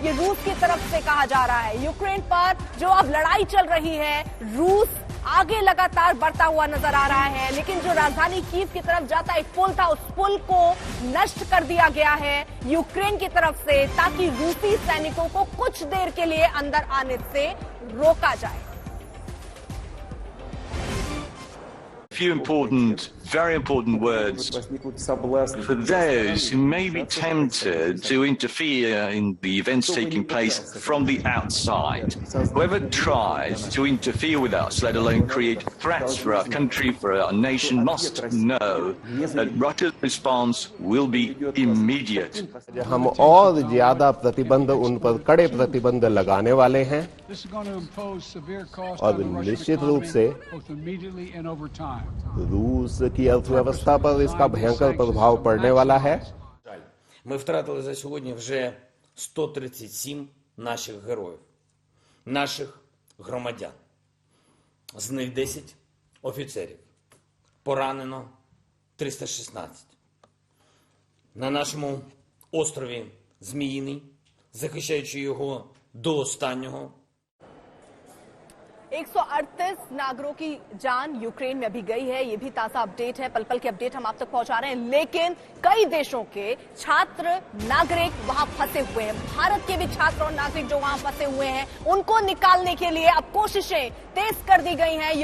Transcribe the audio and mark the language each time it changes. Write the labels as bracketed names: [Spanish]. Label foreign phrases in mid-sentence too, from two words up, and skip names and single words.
[Hindi] ये रूस की तरफ से कहा जा रहा है। यूक्रेन पर जो अब लड़ाई चल रही है, रूस आगे लगातार बढ़ता हुआ नजर आ रहा है, लेकिन जो राजधानी कीव की तरफ जाता एक पुल था, उस पुल को नष्ट कर दिया गया है यूक्रेन की तरफ से, ताकि रूसी सैनिकों को कुछ देर के लिए अंदर आने से रोका जाए। [English] Few important, very important words for those who may be tempted to interfere in the events taking place from the outside. Whoever tries to interfere with us, let alone create threats for our country, for our nation, must know that Russia's response will be immediate. [Hindi] हम और ज्यादा प्रतिबंध, उन पर कड़े प्रतिबंध लगाने वाले हैं और निश्चित रूप से रूस की अर्थव्यवस्था पर इसका भयंकर प्रभाव पड़ने वाला है। [Ukrainian] Ми втратили за сьогодні вже 137 наших героїв, наших громадян. З них 10 офіцерів. Поранено 316. На нашому острові Зміїний, захищаючи його до останнього, [Hindi] 138 नागरिकों की जान यूक्रेन में अभी गई है। ये भी ताजा अपडेट है, पल पल के अपडेट हम आप तक पहुंचा रहे हैं। लेकिन कई देशों के छात्र नागरिक वहां फंसे हुए हैं। भारत के भी छात्र और नागरिक जो वहां फंसे हुए हैं, उनको निकालने के लिए अब कोशिशें तेज कर दी गई हैं।